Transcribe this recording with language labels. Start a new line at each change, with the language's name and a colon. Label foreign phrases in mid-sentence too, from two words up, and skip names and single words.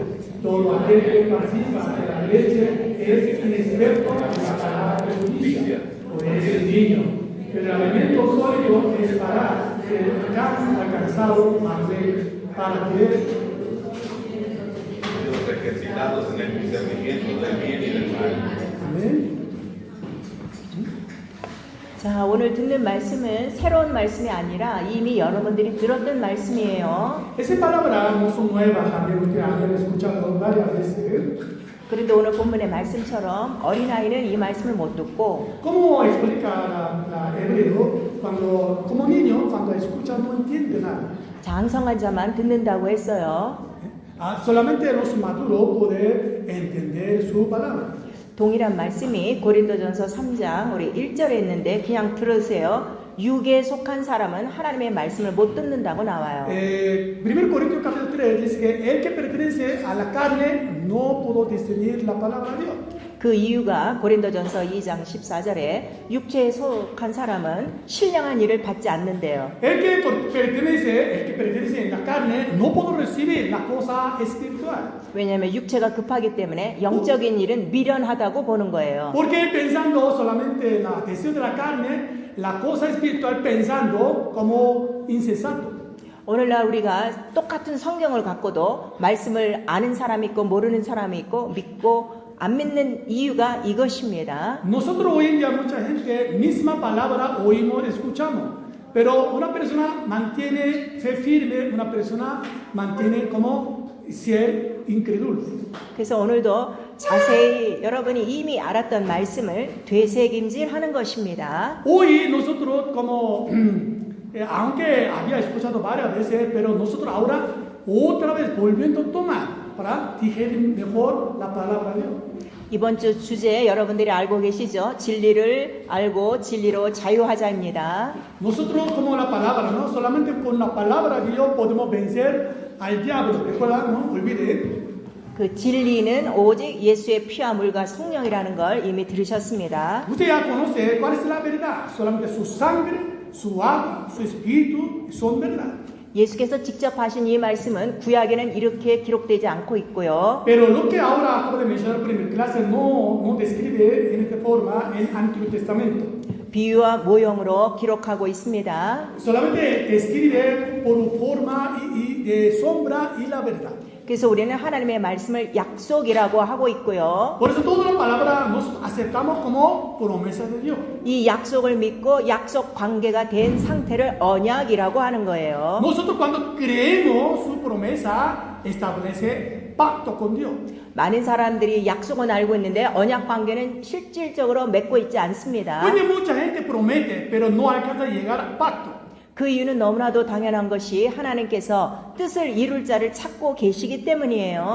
Spanish: Todo aquel que participa de la leche es inexperto en la palabra de justicia, pues es el niño. Pero el alimento sólido es para el que ha alcanzado madurez, para que los ejercitados en el discernimiento del bien y del mal. amén.
Korean: 자, 오늘 듣는 말씀은 새로운 말씀이 아니라 이미 여러분들이 들었던 말씀이에요.
Spanish: Esa palabra no son nuevas, también ustedes han escuchado varias veces.
Korean: 그런데 오늘 본문의 말씀처럼 어린아이는 이 말씀을 못 듣고
Spanish: ¿Cómo explica la hebreo cuando, como niño, cuando escucha no entiende nada?
Korean: 장성한 자만 듣는다고 했어요.
Spanish: Solamente los maduros pueden entender su palabra.
Korean: 동일한 말씀이 고린도전서 3장 우리 1절에 있는데 그냥 들으세요. 육에 속한 사람은 하나님의 말씀을 못 듣는다고 나와요.
Spanish: 1 Corintios capítulo 3 dice que el que pertenece a la carne no pudo discernir la palabra de Dios.
Korean: 그 이유가 고린도전서 2장 14절에 육체에 속한 사람은 신령한 일을 받지 않는데요.
Spanish: El que pertenece en la carne no pudo recibir la cosa espiritual.
Korean: 왜냐하면 육체가 급하기 때문에 영적인 일은 미련하다고 보는 거예요.
Spanish: Porque pensando solamente en la deseo de la carne, la cosa espiritual pensando como insensato.
Korean: 오늘날 우리가 똑같은 성경을 갖고도 말씀을 아는 사람이 있고 모르는 사람이 있고 믿고 안 믿는 이유가 이것입니다.
Spanish: Nosotros hoy en día mucha gente, misma palabra oímos, escuchamos. Pero una persona mantiene fe firme, una persona mantiene como ser incrédulo.
Korean: 그래서 오늘도 자세히 여러분이 이미 알았던 말씀을 되새김질하는 것입니다.
Spanish: Hoy nosotros como, aunque había escuchado varias veces, pero nosotros ahora otra vez volviendo a tomar para digerir mejor la palabra de Dios.
Korean: 이번 주 주제 여러분들이 알고 계시죠? 진리를 알고 진리로 자유하자입니다.
Spanish: Nosotros como la palabra, ¿no? Solamente con la palabra de Dios podemos vencer al diablo. Recuerda, no olvide.
Korean: 그 진리는 오직 예수의 피와 물과 성령이라는 걸 이미 들으셨습니다.
Spanish: Usted ya conoce cuál es la verdad. Solamente su sangre, su agua, su espíritu son verdad.
Korean: 예수께서 직접 하신 이 말씀은 구약에는 이렇게 기록되지 않고 있고요.
Spanish: Pero lo que ahora acabo de mencionar en primera clase no describe en esta forma el Antiguo Testamento.
Korean: 비유와 모형으로 기록하고 있습니다.
Spanish: Solamente describe por forma y de sombra y la verdad.
Korean: 그래서 우리는 하나님의 말씀을 약속이라고 하고 있고요.
Spanish: Por eso toda la palabra nos aceptamos como promesa de Dios.
Korean: 이 약속을 믿고 약속 관계가 된 상태를 언약이라고 하는 거예요.
Spanish: Nosotros cuando creemos su promesa establece pacto con Dios.
Korean: 많은 사람들이 약속은 알고 있는데 언약 관계는 실질적으로 맺고 있지 않습니다.
Spanish: Porque mucha gente promete, pero no alcanza a llegar a pacto.
Korean: 그 이유는 너무나도 당연한 것이 하나님께서 뜻을 이룰 자를 찾고 계시기 때문이에요.